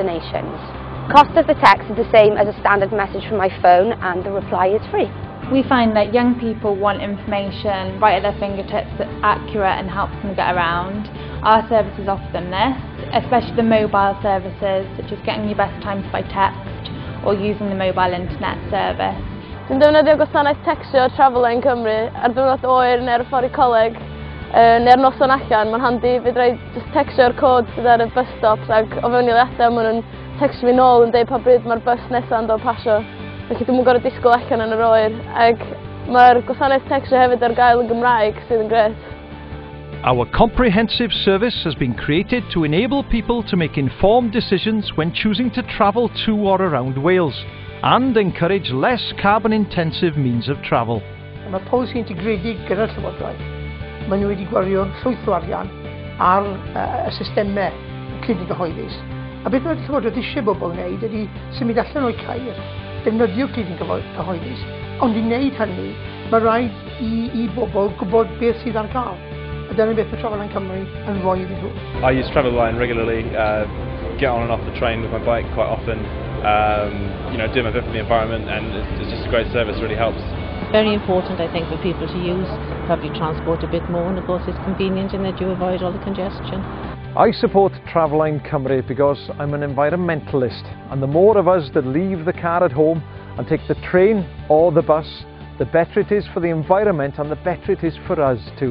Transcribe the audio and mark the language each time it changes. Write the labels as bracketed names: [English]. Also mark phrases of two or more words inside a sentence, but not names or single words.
[English] Cost of the text is the same as a standard message from my phone and the reply is free. We find that young people want information right at their fingertips that's accurate and helps them get around. Our services offer them this, especially the mobile services such as getting your best times by text or using the mobile internet service. [Welsh] Dwi'n defnyddio gwasanaeth textio Traveline Cymru ar ddiwrnod oer neu'r ffordd i coleg neu'r noson allan. Mae'n handi fedra i just textio'r cod sydd ar y [English] bus stops [Welsh] ac o fewn eiliadau maen nhw'n textio fi nôl yn deud pa bryd mae'r bus nesaf yn dod pasio. Felly dwi'n gorfod disgwyl allan yn yr oer ac mae'r gwasanaeth textio hefyd ar gael yn Gymraeg sydd yn gret. [English] Our comprehensive service has been created to enable people to make informed decisions when choosing to travel to or around Wales and encourage less carbon-intensive means of travel. [Welsh] Mae polisi integredig gyda'r Llywodraeth. Maen nhw wedi gwario llwyth o arian ar y systemau cynnig gyhoeddus. A beth mae'r Llywodraeth eisiau bobl wneud ydy symud allan o'i cair, defnyddio cynnig gyhoeddus, ond i wneud hynny, mae rhaid i bobl gwybod beth sydd ar gael. A dyna beth mae Traveline Cymru yn rhoi iddyn nhw. [English] I use Traveline regularly, get on and off the train with my bike quite often, do my bit for the environment, and it's just a great service, really helps. Very important, I think, for people to use public transport a bit more, and of course it's convenient in that you avoid all the congestion. I support Traveline Cymru because I'm an environmentalist, and the more of us that leave the car at home and take the train or the bus, the better it is for the environment and the better it is for us too.